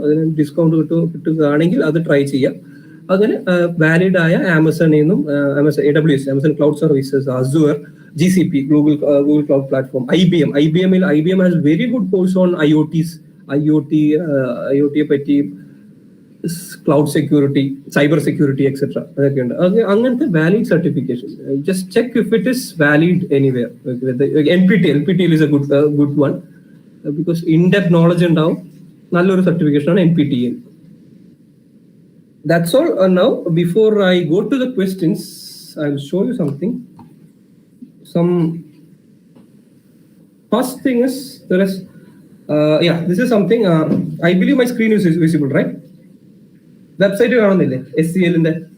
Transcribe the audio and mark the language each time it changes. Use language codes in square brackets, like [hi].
[ml] അതിന് ഡിസ്കൗണ്ട് കിട്ടുകയാണെങ്കിൽ അത് ട്രൈ ചെയ്യാം. അതിന് വാലിഡ് ആയ ആമസോണിൽ നിന്നും AWS, Amazon cloud services, Azure, GCP, Google cloud platform, [en] IBM has very good course on [ml] IoTയെ പറ്റി, cloud security, cyber security etcetera അതൊക്കെ ഉണ്ട്. അങ്ങനത്തെ [en] Valid certification just check if it is valid anywhere. NPTEL is a good one because in-depth knowledge [ml] ഉണ്ടാവും. നല്ലൊരു certification ആണ് NPTEL. [en] That's all. Now before I go to the questions, I will show you something. First thing is there is this is something I believe my screen is visible, right? [ml] Website കാണുന്നില്ലേ SCLന്റെ?